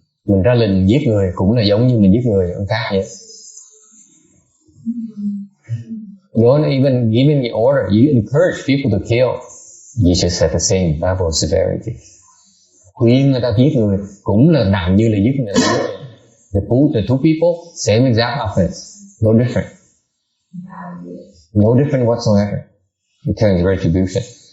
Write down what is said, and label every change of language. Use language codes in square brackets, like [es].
[vi] Mình ra lệnh giết người cũng là giống như mình giết người ông khác vậy. [en] You don't even giving the order. You encourage people to kill. You just have the same level of severity. [vi] Khuyên người ta giết người cũng là nặng như là giết người. [en] The two people, same exact offense, no different. No different whatsoever in terms of retribution.